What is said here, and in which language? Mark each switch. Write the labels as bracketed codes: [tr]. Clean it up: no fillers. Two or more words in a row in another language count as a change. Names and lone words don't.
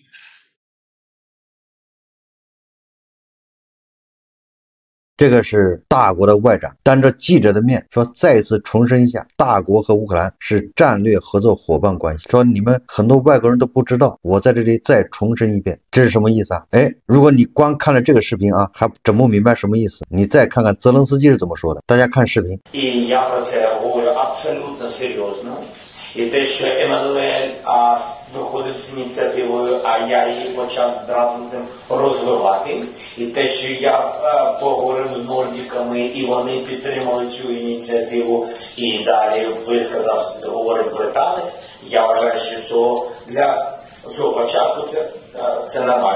[zh] 这个是大国的外长当着记者的面说，再次重申一下，大国和乌克兰是战略合作伙伴关系。说你们很多外国人都不知道，我在这里再重申一遍，这是什么意思啊？哎，如果你光看了这个视频啊，还整不明白什么意思，你再看看泽连斯基是怎么说的。大家看视频。 [uk] І те, що Еммануель виходив з ініціативою, а я її почав разом з ним розвивати. І те, що я поговорив з нордіками, і вони підтримали цю ініціативу, і далі висказав, що це говорить британець, я вважаю, що для цього початку це нормально.